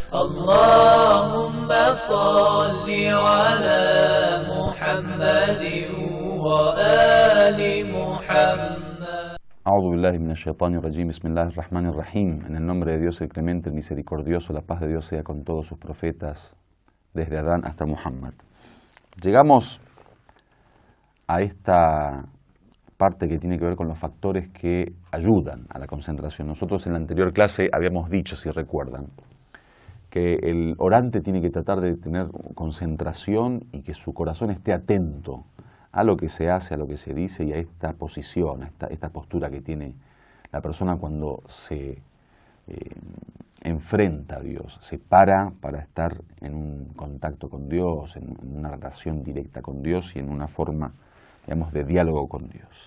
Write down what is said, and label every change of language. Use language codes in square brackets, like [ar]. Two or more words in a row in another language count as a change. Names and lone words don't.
[ar] اللهم صل على محمد وآل محمد. أعوذ بالله من الشيطان الرجيم، بسم الله الرحمن الرحيم. [es] En el nombre de Dios el clemente, el misericordioso, la paz de Dios sea con todos sus profetas, desde Adán hasta Muhammad. Llegamos a esta parte que tiene que ver con los factores que ayudan a la concentración. Nosotros en la anterior clase habíamos dicho, si recuerdan, que el orante tiene que tratar de tener concentración y que su corazón esté atento a lo que se hace, a lo que se dice y a esta posición, a esta postura que tiene la persona cuando se enfrenta a Dios, se para estar en un contacto con Dios, en una relación directa con Dios y en una forma, digamos, de diálogo con Dios.